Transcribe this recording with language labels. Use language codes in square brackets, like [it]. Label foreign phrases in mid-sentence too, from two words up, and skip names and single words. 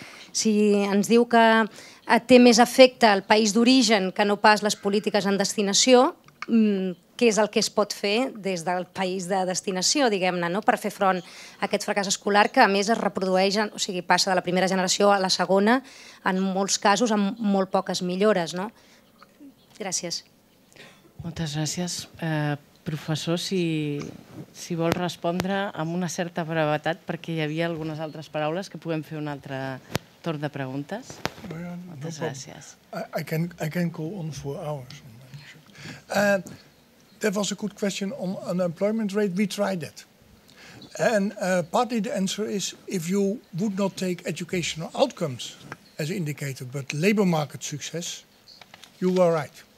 [ca] Si ens diu que té més efecte el país d'origen que no pas les polítiques en destinació, què és el que es pot fer des del país de destinació, diguem-ne, per fer front a aquest fracàs escolar que, a més, es reprodueix, o sigui, passa de la primera generació a la segona, en molts casos amb molt poques millores. Gràcies. Moltes gràcies. Professor, si vol respondre amb una certa brevetat, perquè hi havia algunes altres paraules que puguem fer un altre torn de preguntes. Moltes gràcies. [en] I can go on for hours. That was a good question on unemployment rate. We tried that. And partly the answer is if you would not take educational outcomes as an indicator, but labor market success, you were right.